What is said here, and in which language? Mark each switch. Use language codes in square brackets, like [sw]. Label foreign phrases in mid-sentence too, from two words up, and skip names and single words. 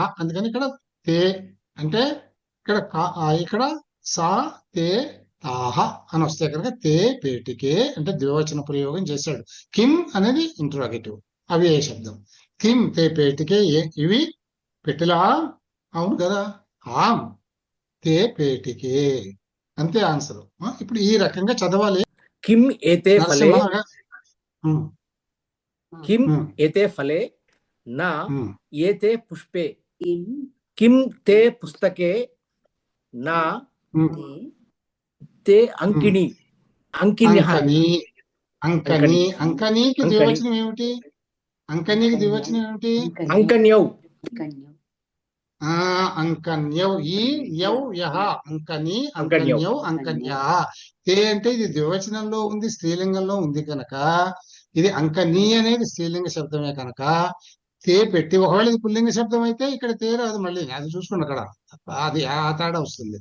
[te] అందుకని ఇక్కడ తే అంటే ఇక్కడ [sa] సా తే తాహ [te] అని వస్తే కనుక [sa] తే పేటికే [te] అంటే ద్వివచన ప్రయోగం చేశాడు. కిం అనేది ఇంట్రాగేటివ్, అవి ఏ శబ్దం. [sa] కిం తే పేటికే, [te] ఇవి పెట్టిలా, అవును కదా. [sa] ఆమ్ తే పేటికే, [te] అంతే ఆన్సర్. ఇప్పుడు ఈ రకంగా చదవాలి. [sa] किम एते फले నరసింహ किम एते फले न एते पुष्पे किम ते पुस्तके न ते अंकिणी अंकिन्यः [te] అంకని. అంకని అంకనీకి అంకని. ద్వివచనం ఏమిటి? అంకనీకి ద్వివచనం ఏమిటి? [sa] अंकन्यौ [te] అంకన్యౌ. ఈ యౌ యహ అంకని, [sa] అంకన్యౌ. అంకన్యౌ, అంకన్యా. [te] తే అంటే ఇది ద్వివచనంలో ఉంది, స్త్రీలింగంలో ఉంది కనుక ఇది అంకని అనేది స్త్రీలింగ శబ్దమే కనుక తే పెట్టి, ఒకవేళ ఇది పుల్లింగ శబ్దం అయితే ఇక్కడ తే రాదు, మళ్ళీ అది చూసుకోండి అక్కడ, అది ఆ తేడా వస్తుంది.